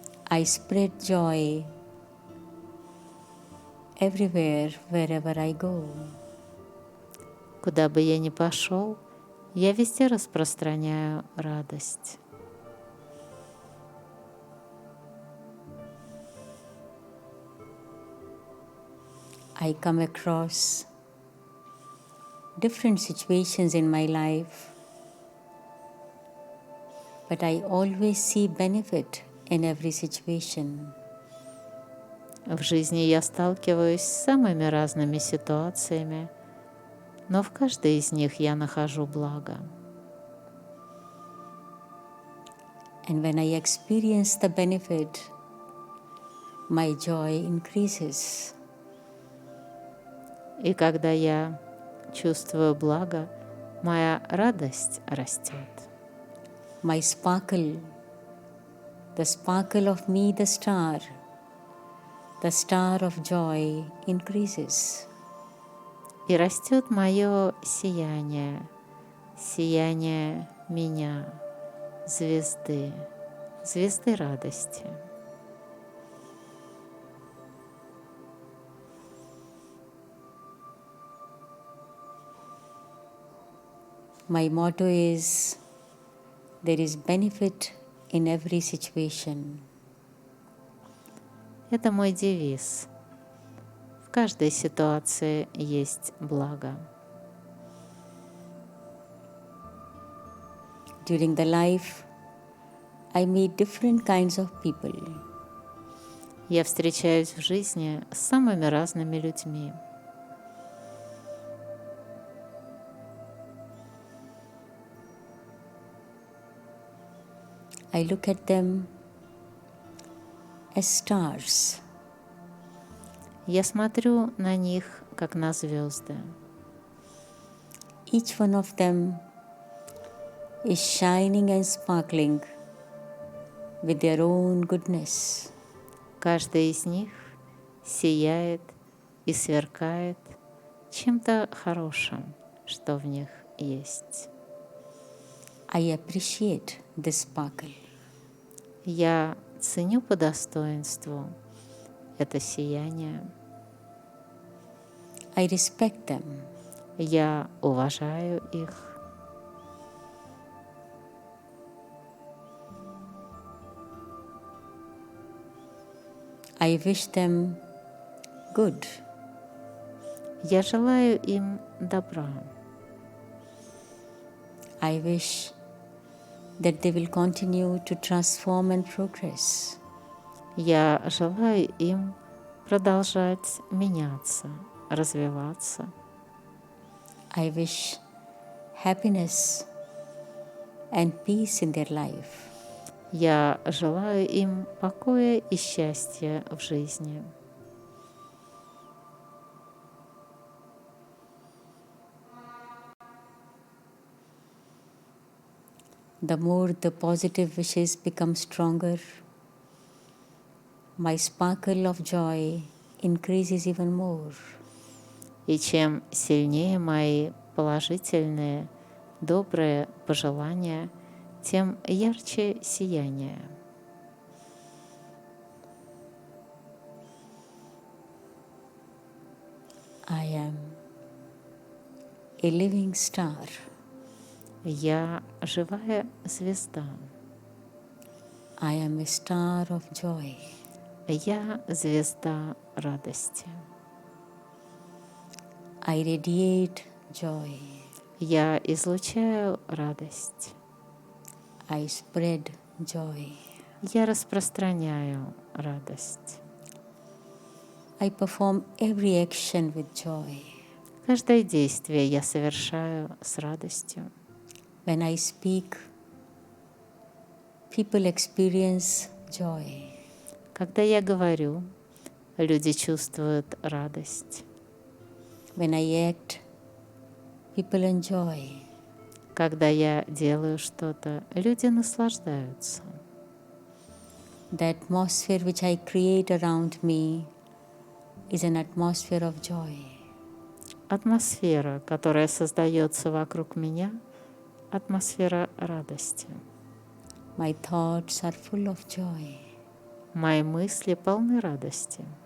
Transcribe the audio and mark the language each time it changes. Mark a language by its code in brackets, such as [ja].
[en] I spread joy everywhere, wherever I go. [ru] Куда бы я ни пошел, я везде распространяю радость. [en] I come across different situations in my life, but I always see benefit in every situation. [ru] В жизни я сталкиваюсь с самыми разными ситуациями, но в каждой из них я нахожу благо. [en] And when I experience the benefit, my joy increases. [ru] И когда я чувствую благо, моя радость растет. [en] My sparkle, the sparkle of me, the star of joy increases. [ru] И растет мое сияние, сияние меня, звезды, звезды радости. [en] My motto is, there is benefit in every situation. [ru] Это мой девиз. В каждой ситуации есть благо. [en] During the life, I meet different kinds of people. [ru] Я встречаюсь в жизни с самыми разными людьми. [en] I look at them as stars. [ru] Я смотрю на них, как на звезды. [en] Each one of them is shining and sparkling with their own goodness. [ru] Каждый из них сияет и сверкает чем-то хорошим, что в них есть. [en] I appreciate this sparkle. [ru] Я ценю по достоинству это сияние. [en] I respect them. [ru] Я уважаю их. [en] I wish them good. [ru] Я желаю им добра. [en] I wish that they will continue to transform and progress. [ru] Я желаю им продолжать меняться, развиваться. [en] I wish happiness and peace in their life. [ru] Я желаю им покоя и счастья в жизни. [en] the more the positive wishes become stronger, my sparkle of joy increases even more. [ru] И чем сильнее мои положительные, добрые пожелания, тем ярче сияние. [en] I am a living star. [ru] Я живая звезда. [en] I am a star of joy. [ru] Я звезда радости. [en] I radiate joy. [ru] Я излучаю радость. [en] I spread joy. [ru] Я распространяю радость. [en] I perform every action with joy. [ru] Каждое действие я совершаю с радостью. [en] When I speak, people experience joy. [ru] Когда я говорю, люди чувствуют радость. [en] When I act, people enjoy. [ru] Когда я делаю что-то, люди наслаждаются. [en] The atmosphere which I create around me is an atmosphere of joy. [ru] Атмосфера, которая создается вокруг меня, атмосфера радости. [en] My thoughts are full of joy. [ru] Мои мысли полны радости.